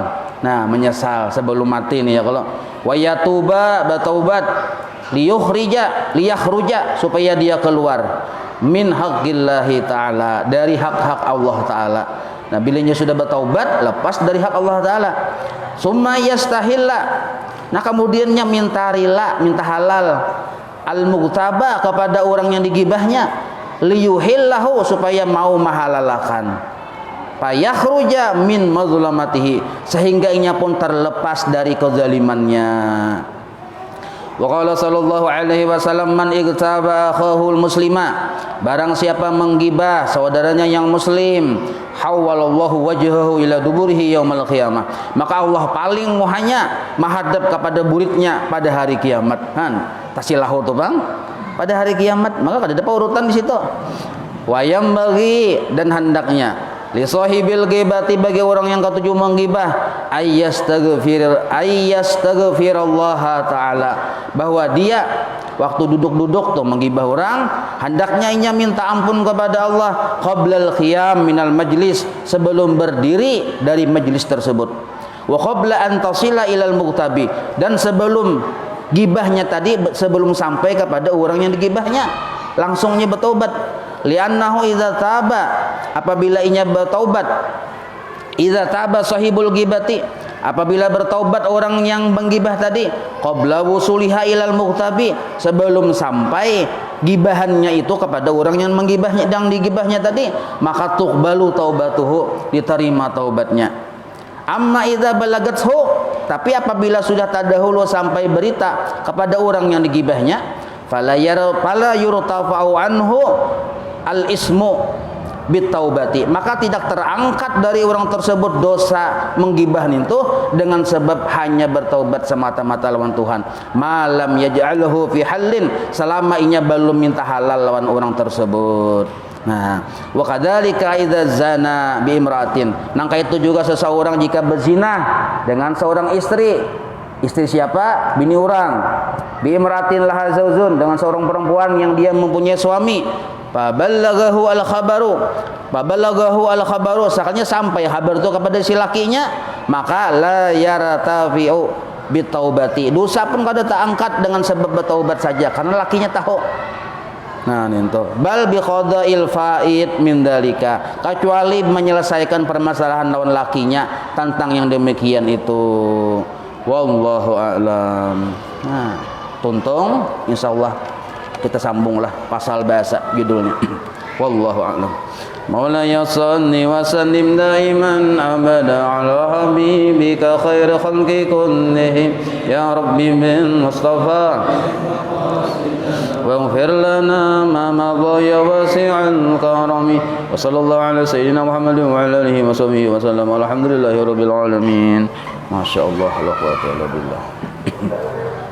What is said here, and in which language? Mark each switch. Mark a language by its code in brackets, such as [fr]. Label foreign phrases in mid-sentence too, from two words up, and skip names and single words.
[bjn] Nah, menyesal sebelum mati nih ya, kalau [ar] ويتوب, [bjn] bertaubat, liyakhruja, supaya dia keluar [ar] من حق الله تعالى, [bjn] dari hak-hak Allah Ta'ala. Nah, bila dia sudah bertaubat, lepas dari hak Allah Ta'ala. [ar] ثم يستحل, [bjn] nah kemudiannya minta rila, minta halal al-mughtaba, kepada orang yang digibahnya, liyuhillahu, supaya mau mahalalakan, [ar] فيخرج من مظلمته, [bjn] sehingga inya pun terlepas dari kezalimannya. [ar] وقال صلى الله عليه وسلم, من اغتاب أخاه المسلم, [bjn] barang siapa menggibah saudaranya yang muslim, [ar] حول الله وجهه إلى دبره يوم القيامة, [bjn] maka Allah paling muhanya menghadap kepada buritnya pada hari kiamat. Tasilahu tuh bang, pada hari kiamat, maka ada urutan di situ. [ar] وينبغي, [bjn] dan hendaknya, [ar] لصاحب الغيبة, [bjn] bagi orang yang ketujuh menggibah, ayyastaghfirullah ta'ala, bahwa dia waktu duduk-duduk tuh menggibah orang, hendaknya inya minta ampun kepada Allah [ar] قبل القيام من المجلس, [bjn] sebelum berdiri dari majlis tersebut, [ar] وقبل أن تصل إلى المغتاب, [bjn] dan sebelum gibahnya tadi, sebelum sampai kepada orang yang digibahnya, langsungnya bertobat. [ar] لأنه إذا تاب, [bjn] apabila inya bertaubat, [ar] إذا تاب صاحب الغيبة, [bjn] apabila bertaubat orang yang menggibah tadi, [ar] قبل وصولها إلى المغتاب, [bjn] sebelum sampai gibahannya itu kepada orang yang menggibahnya, dan digibahnya tadi, maka [ar] تقبل توبته, [bjn] diterima taubatnya. [ar] أما إذا بلغته, tapi apabila sudah terdahulu sampai berita kepada orang yang digibahnya, فلا يرتفع عنه الإثم بالتوبة, [bjn] maka tidak terangkat dari orang tersebut dosa menggibah itu dengan sebab hanya bertaubat semata-mata lawan Tuhan. [ar] ما لم يجعله في حل, [bjn] selama inya belum minta halal lawan orang tersebut. Nah, [ar] وكذلك إذا زنى بامرأة, [bjn] nangka itu juga seseorang jika berzina dengan seorang istri. Istri siapa? Bini orang. [ar] بامرأة لها زوج, [bjn] dengan seorang perempuan yang dia mempunyai suami. [ar] فبلغه الخبر, [bjn] sakanya sampai kabar itu kepada si lakinya, maka [ar] لا يرتفع بالتوبة, [bjn] dosa pun kada tak angkat dengan sebab bertaubat saja, karena lakinya tahu. Nah, itu [ar] بل بقضاء الفائد من ذلك, [bjn] kecuali menyelesaikan permasalahan lawan lakinya tentang yang demikian itu. [ar] والله أعلم. [bjn] Nah, tuntung insyaallah kita sambunglah pasal bahasa judulnya. [ar] والله أعلم. مولاي صل وسلم دائما أبدا على حبيبك خير خلق كلهم يا ربي بالمصطفى واغفر لنا ما مضى يا واسع الكرم وصلى الله على سيدنا محمد وعلى آله وصحبه وسلم والحمد لله رب العالمين ما شاء الله لا قوة إلا بالله